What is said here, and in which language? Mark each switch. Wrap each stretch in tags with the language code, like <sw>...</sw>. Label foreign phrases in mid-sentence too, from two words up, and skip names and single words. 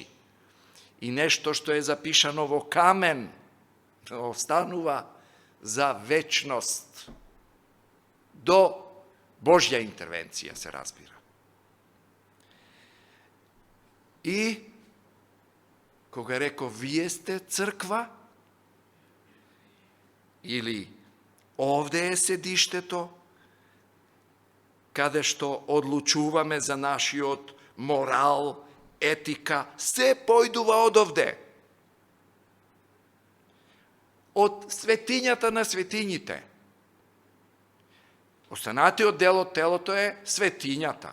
<mk>И нешто што е запишано во камен останува за вечност. До Божја интервенција се разбира. И кога реков вие сте црква, Ili ovde je sedištето, каде што одлучуваме за нашиот морал, етика, се појдува од овде. Од светињата на светињите. Останатиот дел од телото е светињата.</mk>